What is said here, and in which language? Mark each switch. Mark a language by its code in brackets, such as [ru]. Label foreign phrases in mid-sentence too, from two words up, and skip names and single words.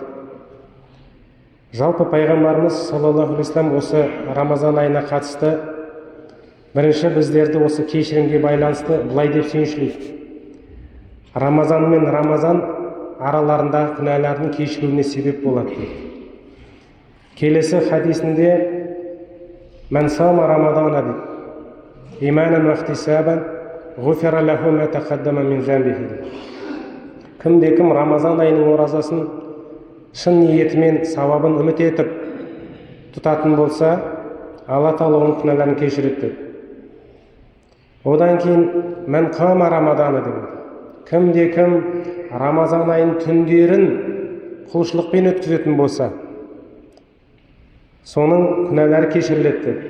[kk] Жалпы пайғамбарымыз [ar] صلى الله عليه وسلم [kk] осы Рамазан айына қатысты бірінші біздерді осы кешірімге байланысты былай деп сүйіншілейді: Рамазан мен Рамазан араларындағы күнәлардың кешірілуіне себеп болады дейді. Келесі хадисінде [ar] «من صام رمضان» [kk] дейді. [ar] «إيمانا واحتسابا غفر له ما تقدم من ذنبه» дейді. [kk] Кімде-кім Рамазан айының оразасын шын ниетімен сауабын үміт етіп тұтатын болса, Алла тағала оның күнәларын кешіреді дейді. [ar] Одан кейін «من قام رمضان» дейді. [kk] Кімде-кім Рамазан айының түндерін құлшылықпен өткізетін болса, соның күнәлары кешіріледі дейді.